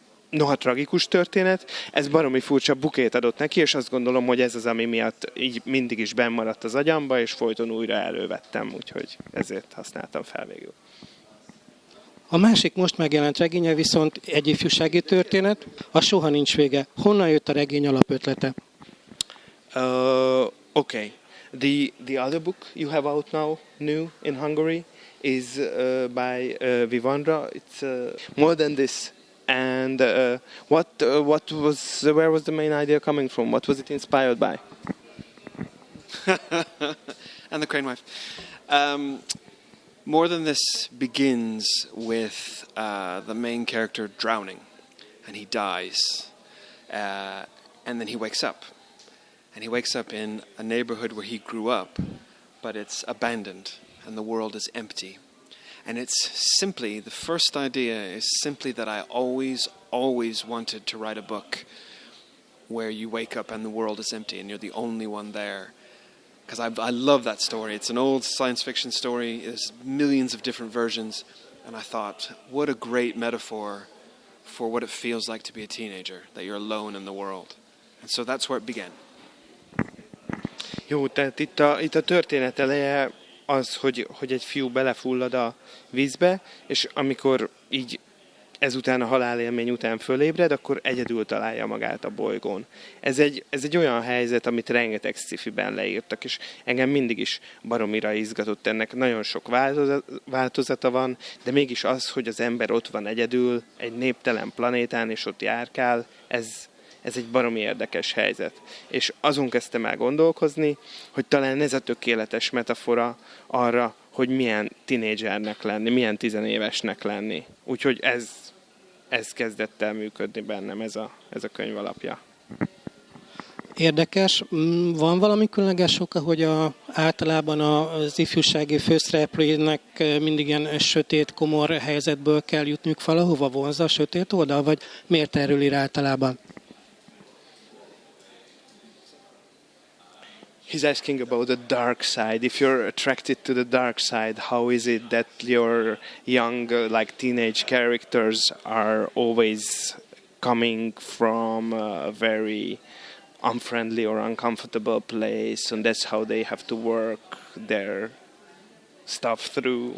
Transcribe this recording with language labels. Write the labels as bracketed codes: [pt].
[hu] noha tragikus történet, ez baromi furcsa bukét adott neki, és azt gondolom, hogy ez az, ami miatt így mindig is bennmaradt az agyamba, és folyton újra elővettem, úgyhogy ezért használtam fel végül. A másik most megjelent regénye viszont egy ifjúsági történet, a Soha nincs vége. Honnan jött a regény alapötlete? [en] Okay. The other book you have out now, new in Hungary, is by Vivandra. It's more than this. And where was the main idea coming from? What was it inspired by? And the crane wife. More Than This begins with the main character drowning, and he dies, and then he wakes up. And he wakes up in a neighborhood where he grew up, but it's abandoned, and the world is empty. And it's simply, the first idea is simply that I always wanted to write a book where you wake up and the world is empty and you're the only one there. Because I love that story. It's an old science fiction story. There's millions of different versions. And I thought, what a great metaphor for what it feels like to be a teenager, that you're alone in the world. And so that's where it began. [hu] Jó, tehát itt a történet eleje az, hogy egy fiú belefullad a vízbe, és amikor így ezután a halálélmény után fölébred, akkor egyedül találja magát a bolygón. Ez egy olyan helyzet, amit rengeteg sci-fiben leírtak, és engem mindig is baromira izgatott ennek. Nagyon sok változata van, de mégis az, hogy az ember ott van egyedül, egy néptelen planétán, és ott járkál, ez egy baromi érdekes helyzet. És azon kezdtem el gondolkozni, hogy talán ez a tökéletes metafora arra, hogy milyen tinédzsernek lenni, milyen tizenévesnek lenni. Úgyhogy ez kezdett el működni bennem, ez a könyv alapja. Érdekes. Van valami különleges oka, hogy általában az ifjúsági főszereplőinek mindig ilyen sötét, komor helyzetből kell jutniuk valahova, vonza a sötét oldal, vagy miért erről ír általában? [en] He's asking about the dark side. If you're attracted to the dark side, how is it that your young, like teenage characters are always coming from a very unfriendly or uncomfortable place, and that's how they have to work their stuff through?